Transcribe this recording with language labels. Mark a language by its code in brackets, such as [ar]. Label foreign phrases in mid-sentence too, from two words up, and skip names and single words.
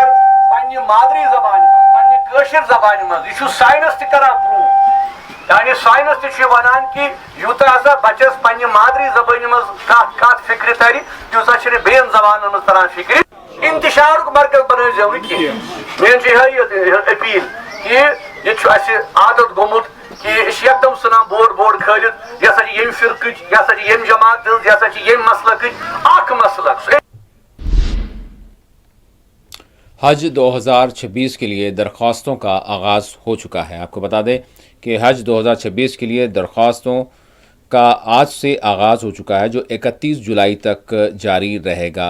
[ks] پننہِ مادری زبانہِ منٛز پننہِ کٲشِر زبانہِ منٛز یہِ چھُ ساینس تہِ کران پروٗف یعنی ساینس تہِ چھُ ونان کہ یوٗتاہ ہسا بچس پننہِ مادری زبانہِ منٛز کتھ فکرِ ترِ تیوٗتاہ چھِنہٕ بیٚین زبانن منٛز تران فکرِ انتشارُک مرکز بنٲیزیو نہٕ کینٛہہ میٲنۍ چھِ یِہے اپیل کہ ییٚتہِ چھُ اَسہِ عادت گوٚمُت کہ أسۍ چھِ یکدم ژھٕنان بورڈ کھٲلِتھ یہِ ہسا چھِ ییٚمہِ فرقٕچ یہِ ہسا چھِ ییٚمہِ جماعت ہٕنٛز یہِ ہسا چھِ ییٚمہِ مسلکٕچ اکھ مسلک [ur] حج 2026 کے لیے درخواستوں کا آغاز ہو چکا ہے. آپ کو بتا دیں کہ حج 2026 کے لیے درخواستوں کا آج سے آغاز ہو چکا ہے جو 31 جولائی تک جاری رہے گا.